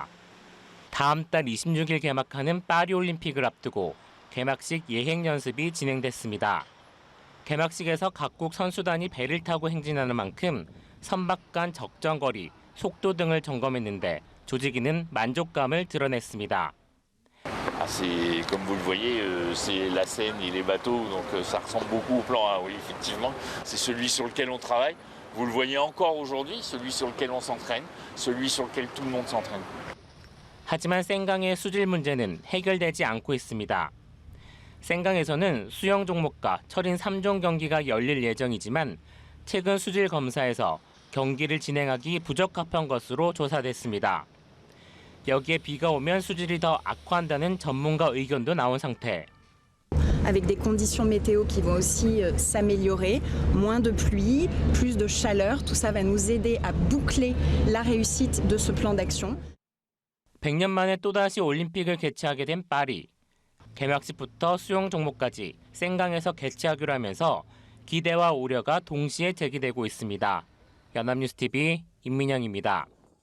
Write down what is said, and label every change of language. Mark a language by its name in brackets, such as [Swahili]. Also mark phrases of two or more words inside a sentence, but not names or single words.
[Korean] 다음 달 26일 개막하는 파리올림픽을 앞두고 개막식 예행 연습이 진행됐습니다. 개막식에서 각국 선수단이 배를 타고 행진하는 만큼 선박 간 적정거리, 속도 등을 점검했는데 조직위는 만족감을 드러냈습니다. [French] Comme vous le voyez, c'est la Seine et les bateaux, donc ça ressemble beaucoup au plan A. Oui, effectivement, c'est celui sur lequel on travaille. Vous le voyez encore aujourd'hui, celui sur lequel on s'entraîne, celui sur lequel tout le monde s'entraîne. [Korean] 하지만 센강의 수질 문제는 해결되지 않고 있습니다. 센강에서는 수영 종목과 철인 3종 경기가 열릴 예정이지만 최근 수질 검사에서 경기를 진행하기 부적합한 것으로 조사됐습니다. 여기에 비가 오면 수질이 더 악화한다는 전문가 의견도 나온 상태. [French] Avec des conditions météo qui vont aussi s'améliorer, moins de pluie, plus de chaleur, tout ça va nous aider à boucler la réussite de ce plan d'action. [Korean] 100년 만에 또다시 올림픽을 개최하게 된 파리. 개막식부터 수영 종목까지 센강에서 개최하기로 하면서 기대와 우려가 동시에 제기되고 있습니다. 연합뉴스TV 임민영입니다.